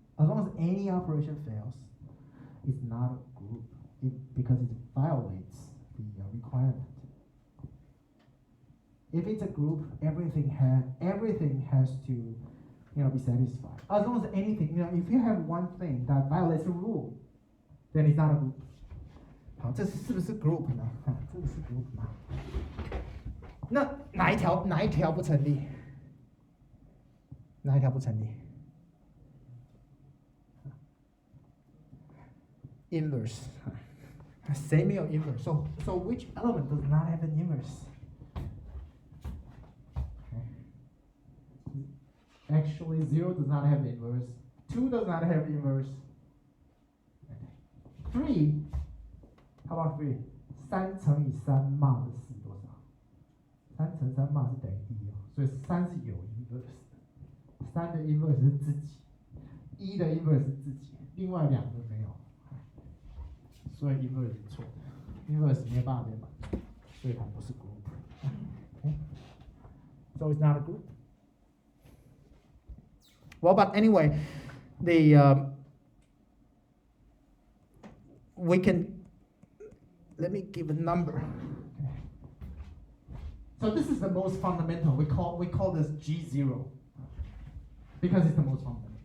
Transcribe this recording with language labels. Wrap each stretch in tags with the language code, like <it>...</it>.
<en>As long as any operation fails, it's not a group because it violates the requirement. If it's a group, everything has to, be satisfied. As long as anything, if you have one thing that violates the rule, then it's not a group.</en> <zh>好，这是不是 group 呢？这个是 group 吗？那哪一条不成立？哪一条不成立 ？Inverse. 谁没有 inverse?</zh> <en>So which element does not have an inverse? Actually, 0 does not have inverse. 2 does not have inverse. 3, how about 3?</en> <zh>3乘以3 mod 是多少？3乘3 mod 是等于1哦，所以3是有 inverse 的。3的 inverse 是自己，1的 inverse 是自己，另外2个没有，所以 inverse 是错的 ，inverse 没有办法被满足，所以它不是 group。</zh> <en>So it's not a group. Well, but anyway, we can, let me give a number. So this is the most fundamental. We call this G0 because it's the most fundamental.</en>